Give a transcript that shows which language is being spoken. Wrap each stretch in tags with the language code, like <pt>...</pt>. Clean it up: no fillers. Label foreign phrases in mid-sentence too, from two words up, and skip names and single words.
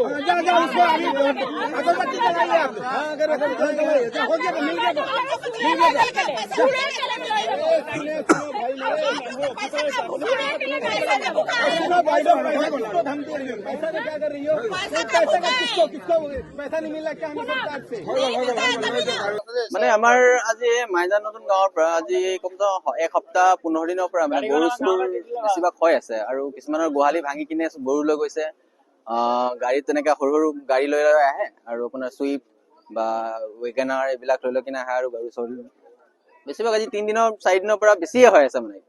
<hi>उसको अगरबत्ती जलाइए आप। अगर हो गया तो मिल जाएगा। पैसा क्या कर रही हो? किसको पैसा नहीं मिला क्या हमें सरकार से?</hi> <as>মানে আমাৰ আজি মাইজা নতুন গাঁৱৰ পৰা আজি কমচে এক সপ্তাহ 15 দিনৰ পৰা মানে গৰু চুৰ বেছিভাগ হৈ আছে আৰু কিছুমানৰ গোহালি ভাঙি কিনে গৰু লৈ গৈছে। গাড়ীত তেনেকে সৰু সৰু গাড়ী লৈ আহে আৰু আপোনাৰ চুইপ বা ৱেগনাৰ এইবিলাক লৈ কিনে আহে আৰু গৰু চুৰ বেছিভাগ আজি 3 দিনৰ 4 দিনৰ পৰা বেছিয়ে হৈ আছে মানে।</as>